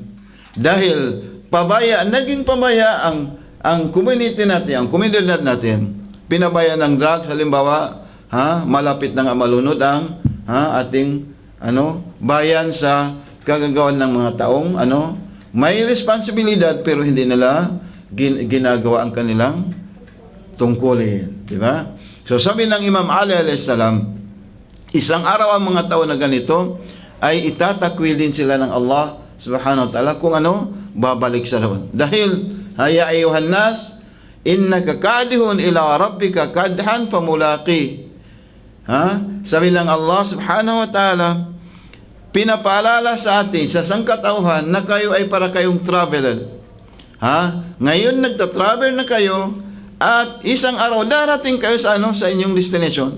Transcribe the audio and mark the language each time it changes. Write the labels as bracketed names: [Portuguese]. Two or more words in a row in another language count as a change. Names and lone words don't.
[Filipino] Dahil naging pabaya ang community natin, ang komunidad natin, pinabaya ng drugs, halimbawa, malapit ng malunod ang ating bayan sa kagagawan ng mga taong may responsibilidad pero hindi nila ginagawa ang kanilang tungkulin, di ba? So sabi ng Imam Ali [Arabic] عليه السلام, [Filipino] isang araw ang mga tao na ganito ay itatakwilin sila ng Allah [Arabic] سبحانه وتعالى [Filipino] kung babalik sa lawan. [Arabic] Dahil يا أيها الناس، إنك كادح إلى ربك كدحا فملاقي. [Filipino] Sabi ng Allah [Arabic] سبحانه وتعالى, [Filipino] pinapaalala sa atin sa sangkatauhan na kayo ay para kayong traveler. Ngayon nagta-travel na kayo at isang araw darating kayo sa inyong destination.